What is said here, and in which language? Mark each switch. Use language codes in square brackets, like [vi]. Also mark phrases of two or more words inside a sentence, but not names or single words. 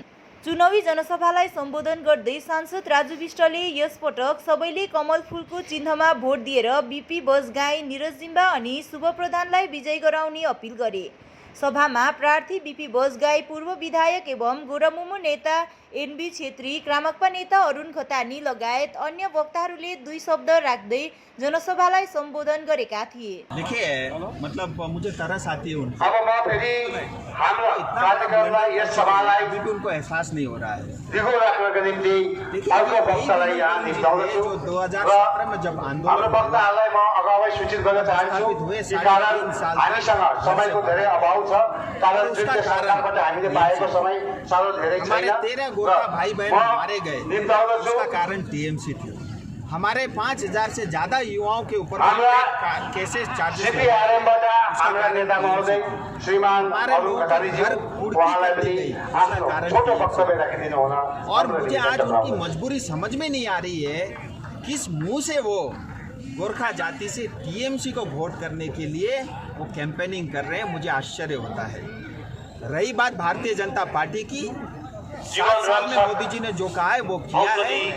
[ne] चुनावी जनसभालाई सम्बोधन गर्दै सांसद राजु विष्टले यसपटक सबैले कमल फूलको चिन्हमा भोट दिएर बीपी बजगाई, निरज जिम्बा अनि शुभ प्रधानलाई विजय गराउने अपील गरे। सभामा प्रार्थी बीपी बजगाई, पूर्व विधायक एवं गोरामुमो नेता एनबी छेत्री, क्रामकपा नेता अरुण खतानी लगायत अन्य वक्ताहरूले 2 शब्द राख्दै जनसभालाई सम्बोधन गरेका थिए। [hi] देखिए, मतलब मुझे तरस आती है उनसे। [ne] अब म फेरि हाम्रो कार्यकर्तालाई यस सभालाई [hi] उनको एहसास नहीं हो रहा है। [ne] दिगो राख्नको निम्ति अर्को वक्तालाई यहाँ निम्ताउँछु। [hi] 2017 में जब आन्दोलन [ne] हाम्रो वक्ताहरूलाई म अगावै सूचित गर्न चाहन्छु कि कारण हामीसँग समयको धेरै अभाव छ। कारण जुन सरकारबाट हामीले पाएको समय साह्रो धेरै छैन। [hi] हमारे 13 गोर्खा भाई बहन मारे गए, उसका कारण टीएमसी थी। हमारे 5000 से ज्यादा युवाओं के ऊपर [en] cases charges [ne] हाम्रा नेता महोदय श्रीमान अरुण खतानी जी उहाँलाई पनि आफ्नो छोटो वक्तव्य राखिदिनु होला। [hi] और मुझे आज उनकी मजबूरी समझ में नहीं आ रही है, किस मुंह से वो गोरखा जाति से टीएमसी को वोट करने के लिए वो कैंपेनिंग कर रहे हैं, मुझे आश्चर्य होता है। रही बात भारतीय जनता पार्टी की, 7 साल में मोदी जी ने जो कहा है वो किया है।